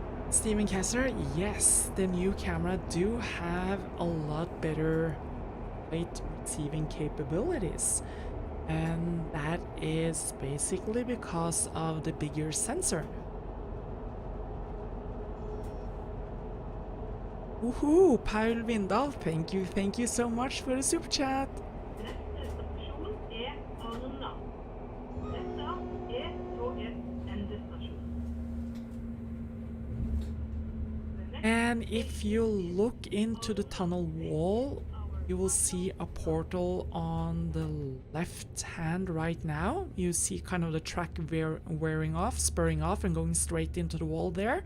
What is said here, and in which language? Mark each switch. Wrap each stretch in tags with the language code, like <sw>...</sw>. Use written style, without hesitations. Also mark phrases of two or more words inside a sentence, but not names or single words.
<en>Steven Kessler, yes, the new camera do have a lot better light receiving capabilities. And that is basically because of the bigger sensor. Woohoo! Paul Vindal, thank you so much for the super chat.</en> <no>Neste stasjon er Arna. Dette er togets endestasjon.</no> <en>And if you look into the tunnel wall, you will see a portal on the left hand right now. You see kind of the track wearing off, spurring off and going straight into the wall there.</en>